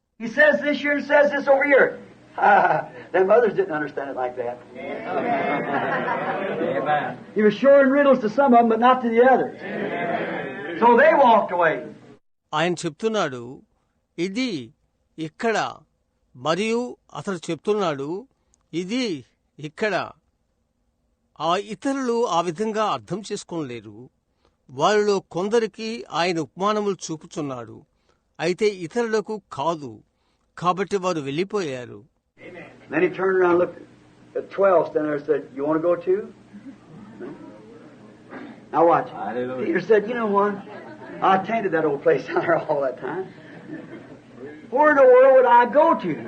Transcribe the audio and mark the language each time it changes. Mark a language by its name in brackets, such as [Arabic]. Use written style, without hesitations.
[English] He says this here and says this over here. Them others didn't understand it like that. Amen. He was showing riddles to some of them, but not to the others. So they walked away. [Telugu] ఆయన చెప్తున్నాడు, ఇది ఇక్కడ, మరియు అతడు చెప్తున్నాడు, ఇది ఇక్కడ. ఆ ఇతరులు ఆ విధంగా అర్థం చేసుకోలేరు. వారిలో కొందరికి ఆయన ఉపమానములు చూపుచున్నాడు, అయితే ఇతరులకు కాదు. కాబట్టి వారు వెళ్ళిపోయారు. [English] Then he turned around and looked at 12 standing there and said, you want to go too? Now watch. Hallelujah. Peter said, you know what? I attended that old place down there all that time. Where in the world would I go to?